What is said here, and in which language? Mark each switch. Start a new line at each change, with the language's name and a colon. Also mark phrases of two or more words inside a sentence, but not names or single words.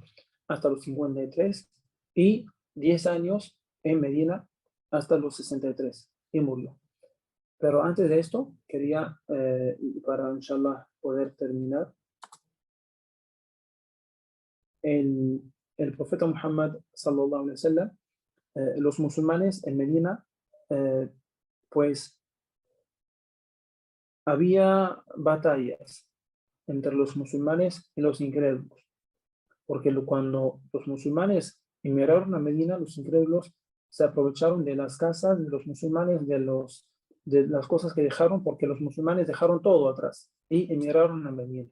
Spanish: Hasta los 53, y 10 años en Medina hasta los 63, y murió. Pero antes de esto, quería, para inshallah poder terminar, el profeta Muhammad
Arabic: صلى الله عليه وسلم,
Spanish: los musulmanes en Medina, pues había batallas entre los musulmanes y los incrédulos, porque cuando los musulmanes emigraron a Medina, los incrédulos se aprovecharon de las casas de los musulmanes, de las cosas que dejaron, porque los musulmanes dejaron todo atrás y emigraron a Medina.